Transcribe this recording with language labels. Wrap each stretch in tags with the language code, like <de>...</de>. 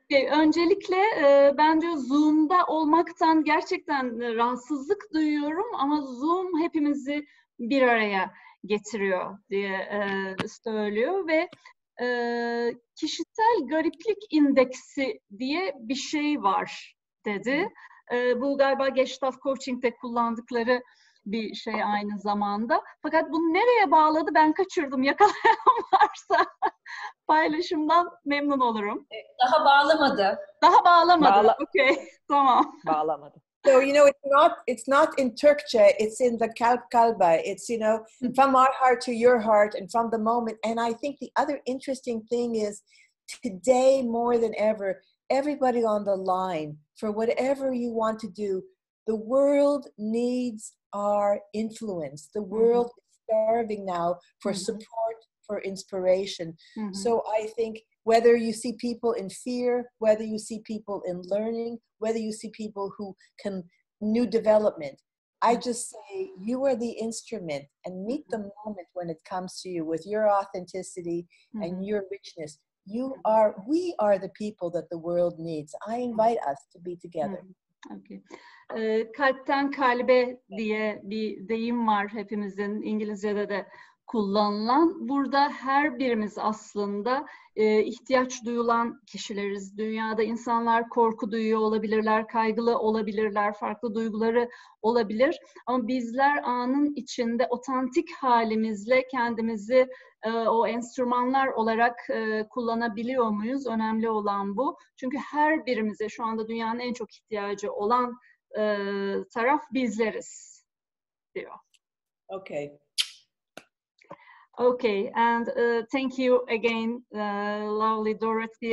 <tr>Öncelikle ben diyor Zoom'da olmaktan gerçekten rahatsızlık duyuyorum ama Zoom hepimizi bir araya getiriyor diye söylüyor ve kişisel gariplik indeksi diye bir şey var dedi. Bu galiba Gestalt Coaching'de kullandıkları bir şey aynı zamanda. Fakat bunu nereye bağladı ben kaçırdım. Yakalayan varsa paylaşımdan memnun olurum. Daha bağlamadı. Daha bağlamadı. Okay, tamam. Bağlamadı.</tr> <en>So, you know, it's not in Turkce, it's in the</en> <tr>kalp kalba.</tr> <en>It's, you know, from our heart to your heart and from the moment. And I think the other interesting thing is today more than ever, everybody on the line, for whatever you want to do, the world needs our influence. The world is starving now for support, for inspiration. So I think whether you see people in fear, whether you see people in learning, whether you see people who can new development, I just say you are the instrument and meet the moment when it comes to you with your authenticity and your richness. We are the people that the world needs. I invite us to be together. Okay.</en> <tr>Kalpten kalbe diye bir deyim var hepimizin İngilizce'de de kullanılan. Burada her birimiz aslında ihtiyaç duyulan kişileriz. Dünyada insanlar korku duyuyor olabilirler, kaygılı olabilirler, farklı duyguları olabilir. Ama bizler anın içinde otantik halimizle kendimizi o enstrümanlar olarak kullanabiliyor muyuz? Önemli olan bu. Çünkü her birimize şu anda dünyanın en çok ihtiyacı olan taraf bizleriz diyor.</tr> <en>Okay. Okay, and thank you again, lovely Dorothy.</en>